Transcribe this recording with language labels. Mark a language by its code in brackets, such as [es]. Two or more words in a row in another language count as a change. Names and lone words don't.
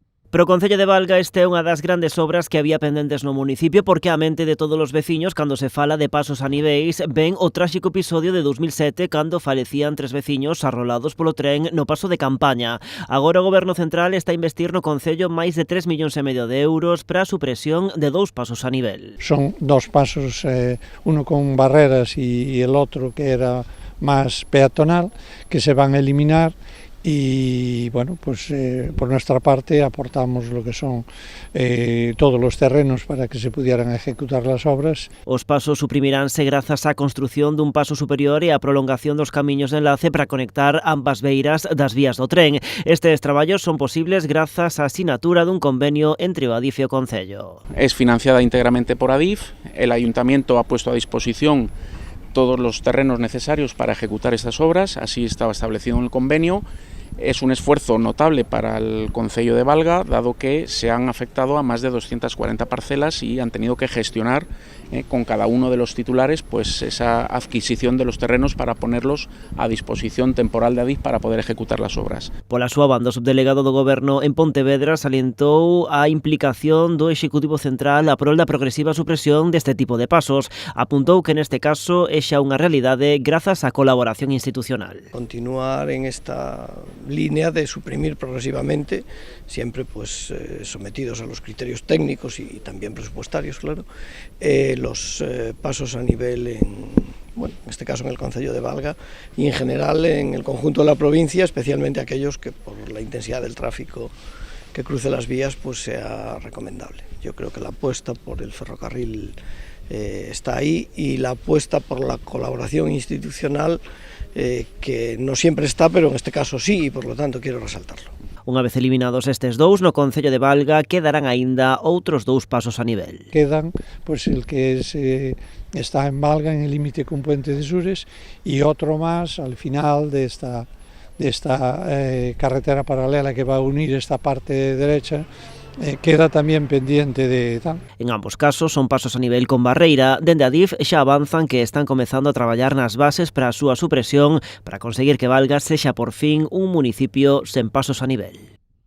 [gl] Pero o Concello de Valga esta é unha das grandes obras que había pendentes no municipio porque a mente de todos os veciños cando se fala de pasos a niveis ven o tráxico episodio de 2007 cando falecían 3 veciños arrolados polo tren no paso de Campaña. Agora o Goberno Central está a investir no Concello máis de 3,5 millóns de euros para a supresión de 2 pasos a nivel. [es] Son 2 pasos, uno con barreras y el otro que era más peatonal, que se van a eliminar. Y bueno, pues por nuestra parte aportamos lo que son todos los terrenos para que se pudieran ejecutar las obras. [gl] Os pasos suprimiránse grazas á construción dun paso superior e á prolongación dos camiños de enlace para conectar ambas beiras das vías do tren. Estes traballos son posibles grazas á asinatura dun convenio entre o Adif e o Concello. [es] Es financiada íntegramente por Adif, el Ayuntamiento ha puesto a disposición todos los terrenos necesarios para ejecutar estas obras, así estaba establecido en el convenio. Es un esfuerzo notable para el Concello de Valga, dado que se han afectado a más de 240 parcelas y han tenido que gestionar con cada uno de los titulares pues esa adquisición de los terrenos para ponerlos a disposición temporal de Adif para poder ejecutar las obras. [gl] Pola súa banda, o subdelegado do Goberno en Pontevedra salientou a implicación do Executivo Central a prol da progresiva supresión deste tipo de pasos. Apuntou que neste caso é xa unha realidade grazas á colaboración institucional. [es] Continuar en esta línea de suprimir progresivamente, siempre pues sometidos a los criterios técnicos y también presupuestarios, claro, los pasos a nivel en este caso en el Concello de Valga y en general en el conjunto de la provincia, especialmente aquellos que por la intensidad del tráfico que cruce las vías pues sea recomendable. Yo creo que la apuesta por el ferrocarril está ahí y la apuesta por la colaboración institucional que no siempre está, pero en este caso sí, y por lo tanto quiero resaltarlo. [gl] Unha vez eliminados estes dous, no Concello de Valga quedarán aínda outros 2 pasos a nivel. [es] Quedan pues el que está en Valga, en el límite con Puente de Sures, y otro más al final de esta carretera paralela que va a unir esta parte derecha. [gl] Queda tamén pendiente de tal. En ambos casos son pasos a nivel con barreira. Dende Adif xa avanzan que están comezando a traballar nas bases para a súa supresión para conseguir que Valga sexa por fin un municipio sen pasos a nivel.